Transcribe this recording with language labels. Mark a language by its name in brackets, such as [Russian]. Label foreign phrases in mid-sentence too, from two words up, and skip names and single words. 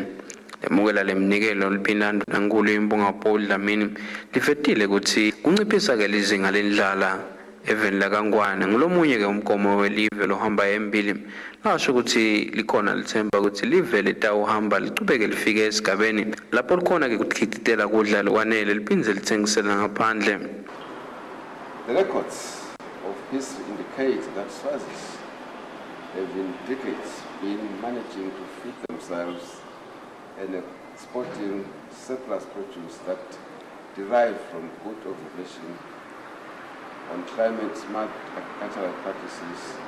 [Swati] Lemukela lemnikelo liphindana nankulu imbungapoli Dlamini lifetile ukuthi kunciphisa-ke lizinga lendlala eveni lakangwane ngulomunye-ke umgomo welive lohamba embili lasho ukuthi likhona lithemba ukuthi live litawuhamba lichubeke lifike esigabeni lapho likhona-ke kukhititela kudla lokwanele liphindze lithengisela ngaphandle. [English] The records of history indicate that Swazis have in decades been managing to feed themselves and exporting surplus produce that derive from good observation on climate-smart agricultural practices.